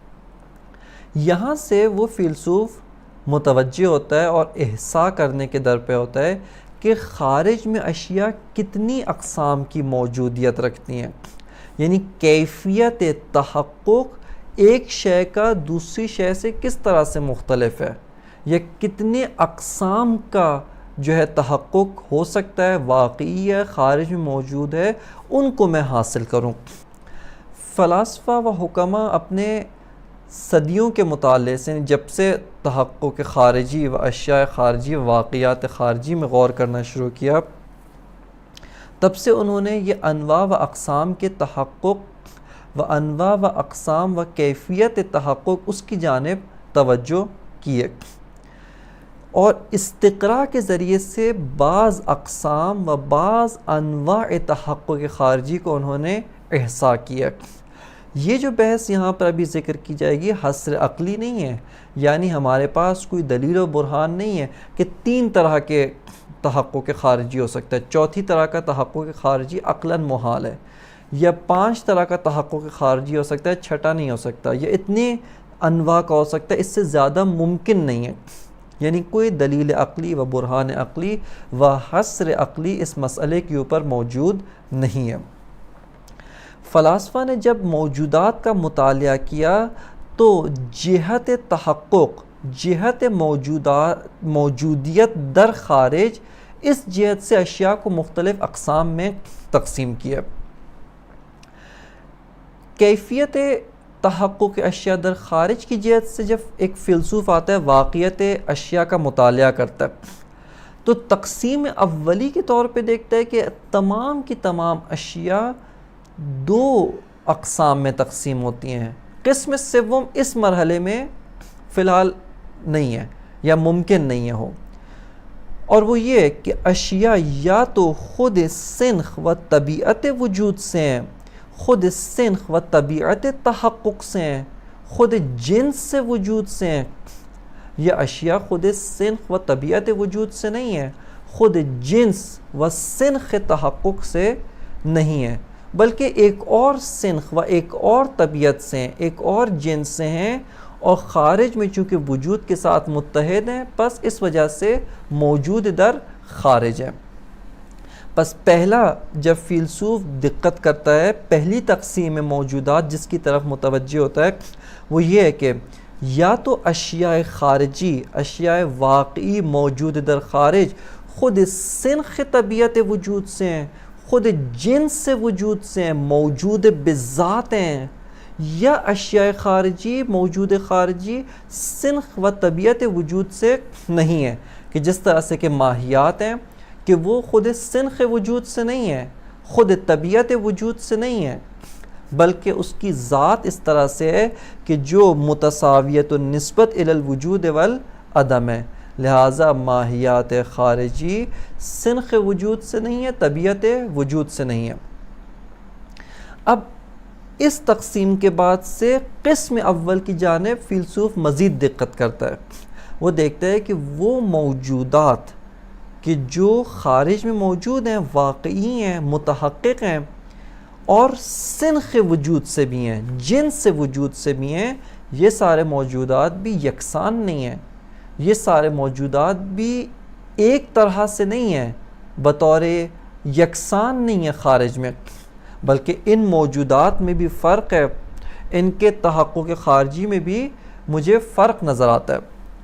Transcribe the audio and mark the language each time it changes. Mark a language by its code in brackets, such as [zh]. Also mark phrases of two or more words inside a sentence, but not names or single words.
[ur] یہاں سے وہ فیلسوف متوجہ ہوتا ہے اور احساء کرنے کے در پہ ہوتا ہے کہ خارج میں اشیاء کتنی اقسام کی موجودیت رکھتی ہیں، یعنی کیفیت تحقق ایک شے کا دوسری شے سے کس طرح سے مختلف ہے، یا کتنے اقسام کا جو ہے تحقق ہو سکتا ہے، واقعی ہے، خارج میں موجود ہے، ان کو میں حاصل کروں۔ فلاسفہ و حکماء اپنے صدیوں کے مطالعے سے، جب سے تحقق خارجی و اشیاء خارجی، واقعات خارجی میں غور کرنا شروع کیا، تب سے انہوں نے یہ انواع و اقسام کے تحقق و انواع و اقسام و کیفیت تحقق اس کی جانب توجہ کیے، اور استقراء کے ذریعے سے بعض اقسام و بعض انواع تحقق خارجی کو انہوں نے احصاء کیا۔ یہ جو بحث یہاں پر ابھی ذکر کی جائے گی حصر عقلی نہیں ہے، یعنی ہمارے پاس کوئی دلیل و برہان نہیں ہے کہ 3 طرح کے تحقق خارجی ہو سکتا ہے، چوتھی طرح کا تحقق خارجی عقلاً محال ہے، یا 5 طرح کا تحقق خارجی ہو سکتا ہے، چھٹا نہیں ہو سکتا، یا اتنے انواع کا ہو سکتا ہے، اس سے زیادہ ممکن نہیں ہے۔ یعنی کوئی دلیل عقلی و برہان عقلی و حصر عقلی اس مسئلے کے اوپر موجود نہیں ہے۔ فلاسفہ نے جب موجودات کا مطالعہ کیا تو جہت تحقق، جہت موجودیت در خارج، اس جہت سے اشیاء کو مختلف اقسام میں تقسیم کیا۔ کیفیت تحقق اشیاء در خارج کی جہت سے جب ایک فیلسوف آتا ہے، واقعیت اشیاء کا مطالعہ کرتا ہے، تو تقسیم اولی کے طور پہ دیکھتا ہے کہ تمام کی تمام اشیاء 2 اقسام میں تقسیم ہوتی ہیں۔ قسم سوم اس مرحلے میں فی الحال نہیں ہے یا ممکن نہیں ہے ہو، اور وہ یہ کہ اشیاء یا تو خود سنخ و طبیعت وجود سے ہیں، خود سنخ و طبیعت تحقق سے ہیں، خود جنس سے وجود سے ہیں، یا اشیاء خود سنخ و طبیعت وجود سے نہیں ہے، خود جنس و سنخ تحقق سے نہیں ہے، بلکہ ایک اور سنخ و ایک اور طبیعت سے ہیں، ایک اور جنس سے ہیں، اور خارج میں چونکہ وجود کے ساتھ متحد ہیں، پس اس وجہ سے موجود در خارج ہے۔ پس پہلا جب فیلسوف دقت کرتا ہے، پہلی تقسیم موجودات جس کی طرف متوجہ ہوتا ہے، وہ یہ ہے کہ یا تو اشیاء خارجی، اشیاء واقعی موجود در خارج خود سنخ طبیعت وجود سے ہیں، خود جنس سے وجود سے ہیں، موجود بذات ہیں، یا اشیاء خارجی موجود خارجی سنخ و طبیعت وجود سے نہیں ہے، کہ جس طرح سے کہ ماہیات ہیں کہ وہ خود سنخ وجود سے نہیں ہے، خود طبیعت وجود سے نہیں ہے، بلکہ اس کی ذات اس طرح سے ہے کہ جو [ar] متساویت النسبت الی الوجود والعدم [ur] ہے، لہٰذا ماہیات خارجی سنخ وجود سے نہیں ہے، طبیعت وجود سے نہیں ہے۔ اب اس تقسیم کے بعد سے قسم اول کی جانب فیلسوف مزید دقت کرتا ہے، وہ دیکھتا ہے کہ وہ موجودات کہ جو خارج میں موجود ہیں، واقعی ہیں، متحقق ہیں، اور سنخ وجود سے بھی ہیں، جنس سے وجود سے بھی ہیں، یہ سارے موجودات بھی یکساں نہیں ہیں، یہ سارے موجودات بھی ایک طرح سے نہیں ہیں، بطور یکساں نہیں ہیں خارج میں، بلکہ ان موجودات میں بھی فرق ہے، ان کے تحقق خارجی میں بھی مجھے فرق نظر آتا ہے۔